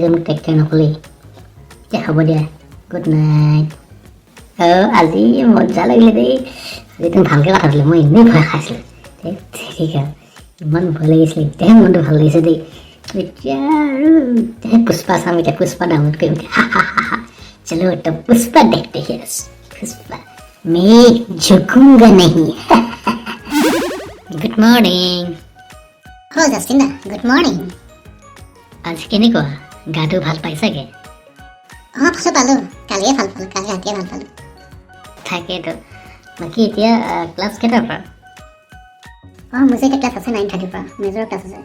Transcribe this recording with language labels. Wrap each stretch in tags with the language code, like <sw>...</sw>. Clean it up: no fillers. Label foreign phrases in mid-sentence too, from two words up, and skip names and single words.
<as>যে মোক</as> <en>take care</en> <as>নক'লেই এতিয়া হ'ব দিয়া</as> <en>good night</en> <as>আজি মজা লাগিলে দেই আজি তুমি ভালকৈ কথা পাতিলে মই এনেই ভয় খাইছিলোঁ ঠিক আছে ইমান ভয় লাগিছিলে এতিয়াহে মনটো ভাল লাগিছে দেই এতিয়া আৰু পুষ্পা চাম এতিয়া পুষ্পা ডাউনলোড কৰিম</as> <hi>चलो तो पुष्पा देखते हैं पुष्पा मैं झुकूंगा नहीं</hi> <en>good morning</en> <as>জাষ্টিন দা</as> <en>good morning</en> <as>আজি কেনেকুৱা গাটো ভাল পাইছাগে পালোঁ কালিয়ে ভাল পালোঁ কালি ৰাতিয়ে ভাল পালোঁ তাকেতো বাকী এতিয়া ক্লাছ কেইটাৰ পৰা মোৰ যে এতিয়া ক্লাছ আছে 9:30 পৰা</as> <en>major class</en> <as>আছে</as>